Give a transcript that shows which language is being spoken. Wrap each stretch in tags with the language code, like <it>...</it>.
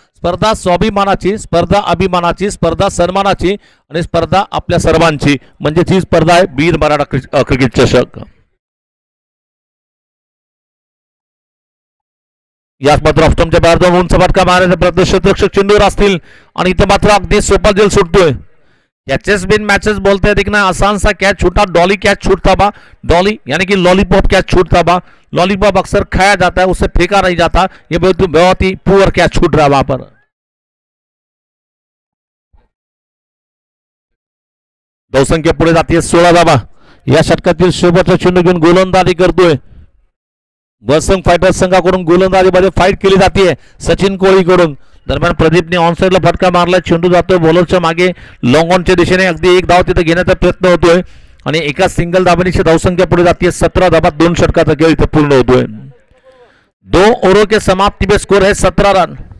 <mr>स्पर्धा स्वाभिमानाची, स्पर्धा अभिमानाची, स्पर्धा सन्मानाची आणि स्पर्धा आपल्या सर्वांची, म्हणजे ही स्पर्धा आहे बीर मराठा क्रिकेट चषक. याच मात्र ऑफस्टमच्या बाहेर जाऊन उंच फटका मारण्याचा प्रयत्न, क्षेत्ररक्षक चेंडूवर असतील आणि इथं मात्र अगदी सोपा जेल सुटतोय.</mr> <hi>कैचेस बिन मैचेस बोलते हैं, देखना आसान सा कैच छूटा, डॉली कैच छूटता बा. डॉली यानी कि लॉलीपॉप कैच छूटता बा. लॉलीपॉप अक्सर खाया जाता है, उसे फेंका नहीं जाता. ये बहुत ही पुअर कैच छूट रहा है वहां पर.</hi> <mr>धावसंख्या पुढे जाते 16 धावा. या षटकातील शेवटचा चेंडू घेऊन गोलंदाजी करतोय. बसंग फायटर्स संघाकडून गोलंदाजीमध्ये फाईट केली जाते सचिन कोळीकडून. दरम्यान प्रदीपने ऑनसाईडला फटका मारला. चेंडू जातोय बॉलरच्या मागे लॉंग ऑनच्या दिशेने. अगदी एक धाव तिथे घेण्याचा प्रयत्न होतोय आणि एका सिंगल धावांची धावसंख्या पुढे जाते 17 धावात 2 षटकाचा खेळ इथे पूर्ण होतोय.</mr> <hi>2 ओव्हरों के समाप्ति पे स्कोर है 17 रन.</hi>